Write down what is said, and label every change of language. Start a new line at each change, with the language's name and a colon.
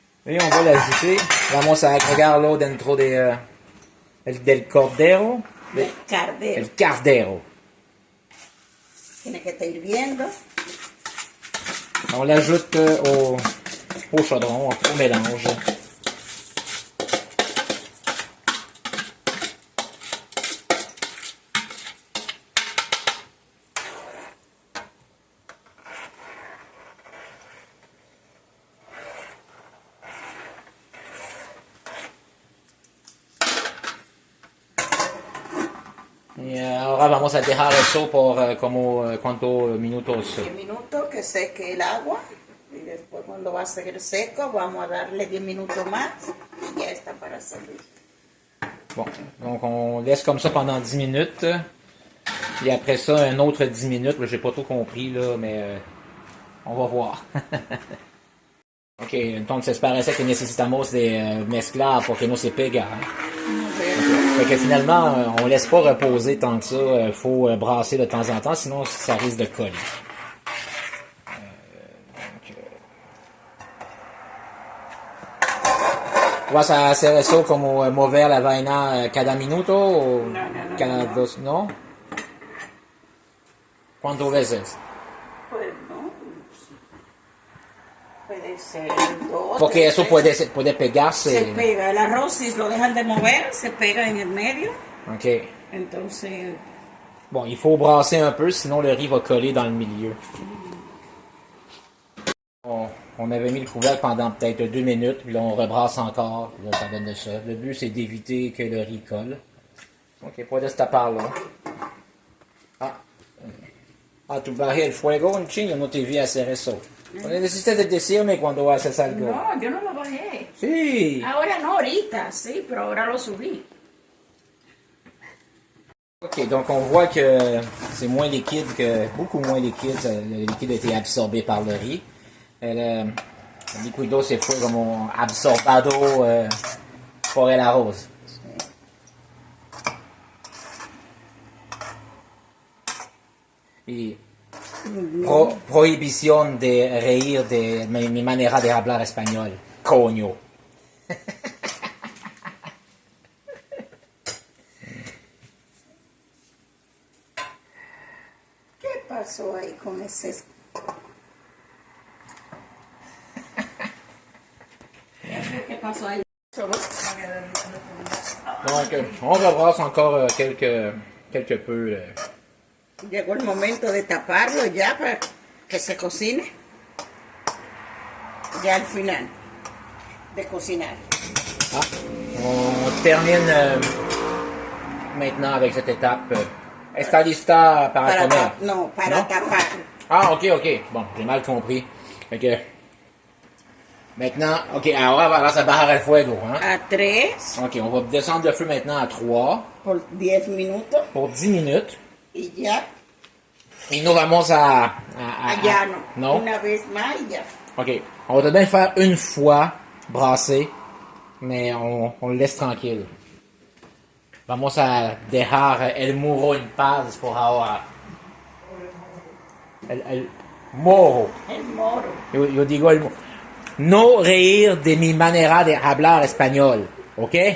French: Et on va l'ajouter.
Spanish: Vamos a agregarlo dentro del cordero. El cardero. El cardero. Tiene que estar hirviendo.
French: On l'ajoute au chaudron, au mélange.
Spanish: Y ahora vamos a dejar eso por como cuántos minutos. 10 minutos que seque el agua. Y después cuando va a seguir seco, vamos a darle 10 minutos más. Y ya está para servir.
French: Bon, donc on laisse comme ça pendant 10 minutes. Et après ça, un autre 10 minutes. J'ai pas trop compris, là, mais on va voir.
Spanish: Ok, entonces parece que necesitamos de mezclar porque no se pega.
French: Fait que finalement, on laisse pas reposer tant que ça. Faut brasser de temps en temps, sinon ça risque de coller.
Spanish: ¿Tú vas a hacer eso como mover la vaina cada minuto o No, cada no. dos? ¿No? ¿Cuántas veces? Pues no. Puede ser 2. Porque eso puede pegarse. Se pega. El arroz, si lo dejan de mover, se pega en el medio. Ok. Entonces,
French: Bon, il faut brasser un peu, sinon le riz va coller dans le milieu. On avait mis le couvercle pendant peut-être 2 minutes, puis là on rebrasse encore, puis là ça donne de ça. Le but c'est d'éviter que le riz colle.
Spanish: Ok, puedes taparlo. Tu bajé el fuego un chingo, no te vi hacer eso. Necesitas de decirme cuando haces algo. no, yo no lo bajé. Sí. Ahora no, ahorita, sí, pero ahora lo subí.
French: Ok, donc on voit que c'est moins liquide beaucoup moins liquide. Le liquide a été absorbé par le riz.
Spanish: El liquido se fue como absorbado por el arroz. Y prohibición de reír de mi manera de hablar español. Coño. ¿Qué pasó ahí con ese? ¿Qué pasó ahí?
French: Donc, on rebrasse encore quelque peu.
Spanish: Llegó el momento de taparlo ya para que se cocine. Ya al final de cocinar.
French: On termine maintenant avec cette étape.
Spanish: Está lista para comer? No, para tapar.
French: Ah, ok. Bon, j'ai mal compris. Fait que, maintenant, ok,
Spanish: ahora vas a bajar el fuego,
French: hein?
Spanish: A 3
French: Ok, on va descendre le feu maintenant à 3
Spanish: por 10 minutos
French: pour 10 minutes.
Spanish: y ya. Y nous vamos a Ya no. ¿No? Una vez más y ya.
French: Ok, on va bien faire une fois brasser, mais on le laisse tranquille.
Spanish: Vamos a dejar el muro en paz por ahora. Moro. El moro. Yo digo el no reír de mi manera de hablar español, ¿ok?